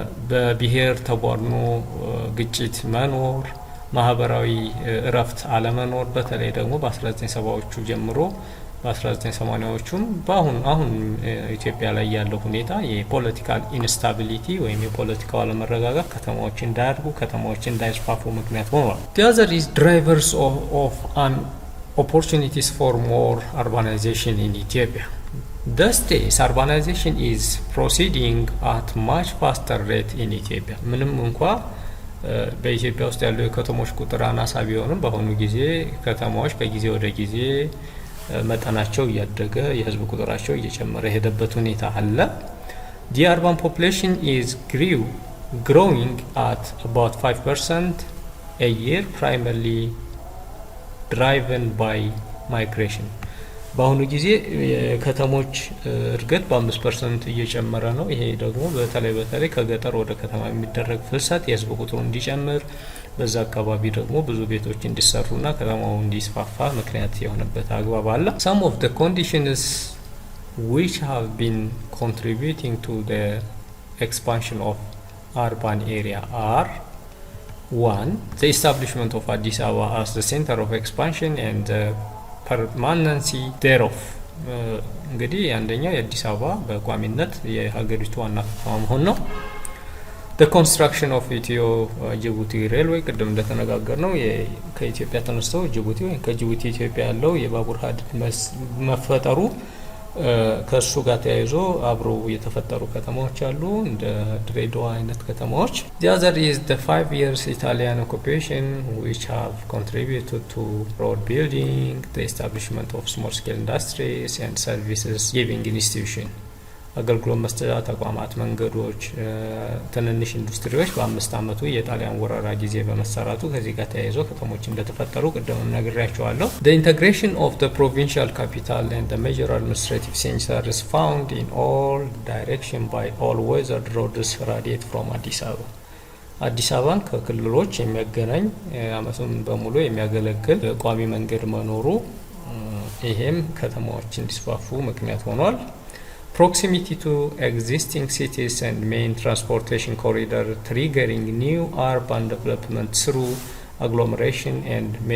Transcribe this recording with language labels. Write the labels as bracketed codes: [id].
[am] በብሔር ተቧድኖ ግጭት መኖር፣ ማህበራዊ እረፍት አለመኖር በተለይ ደግሞ በ1970ዎቹ ጀምሮ በ1980ዎቹም አሁን ኢትዮጵያ ላይ ያለው ሁኔታ የፖለቲካል ኢንስታቢሊቲ ወይም የፖለቲካው አለመረጋጋት ከተማዎች እንዳያድጉ ከተማዎች እንዳይስፋፉ ምክንያት ሆኗል። [en] The other is drivers of an opportunities for more urbanization in Ethiopia. These days urbanization is proceeding at much faster rate in Ethiopia. [am] ምንም እንኳ በኢትዮጵያ ውስጥ ያለው የከተሞች ቁጥር አናሳ ቢሆንም በአሁኑ ጊዜ ከተማዎች ከጊዜ ወደ ጊዜ መጠናቸው እያደገ የህዝብ ቁጥራቸው እየጨመረ የሄደበት ሁኔታ አለ። [en] The urban population is growing at about 5% a year, primarily driven by migration. [am] በአሁኑ ጊዜ የከተሞች እድገት በ5% እየጨመረ ነው። ይሄ ደግሞ በተለይ ከገጠር ወደ ከተማ የሚደረግ ፍልሰት የህዝብ ቁጥሩ እንዲጨምር በዛ አካባቢ ደግሞ ብዙ ቤቶች እንዲሰሩና ከተማው እንዲስፋፋ ምክንያት የሆነበት አግባብ አለ። [en] Some of the conditions which have been contributing to the expansion of urban area are: 1. The establishment of Addis Ababa as the center of expansion and the permanency thereof. [am] እንግዲህ አንደኛው የአዲስ አበባ በቋሚነት የሀገሪቱ ዋና ከተማ መሆን ነው። [en] The construction of Ethiopia-Djibouti railway [am] ቅድም እንደተነጋገር ነው ከኢትዮጵያ ተነስተው ጅቡቲ ወይ ከጅቡቲ ኢትዮጵያ ያለው የባቡር ሀዲድ መፈጠሩ ከሱ ጋር ተያይዞ አብሮ የተፈጠሩ ከተማዎች አሉ እንደ ድሬዳዋ አይነት ከተማዎች። [en] The other is the 5 years Italian occupation which have contributed to road building, the establishment of small scale industries and services giving institution. [am] አገልግሎት መስጫ ተቋማት፣ መንገዶች፣ ትንንሽ ኢንዱስትሪዎች በ5 ዓመቱ የጣሊያን ወረራ ጊዜ በመሰራቱ ከዚህ ጋር ተያይዞ ከተሞች እንደተፈጠሩ ቅድም ነግሬያቸዋለሁ። [en] The integration of the provincial capital and the major administrative centers found in all direction by all weather roads radiate from Addis Ababa. [am] አዲስ አበባን ከክልሎች የሚያገናኝ አመቱን በሙሉ የሚያገለግል ቋሚ መንገድ መኖሩ ይሄም ከተማዎች እንዲስፋፉ ምክንያት ሆኗል። [en] Proximity to existing cities and main transportation corridor triggering new urban development through agglomeration and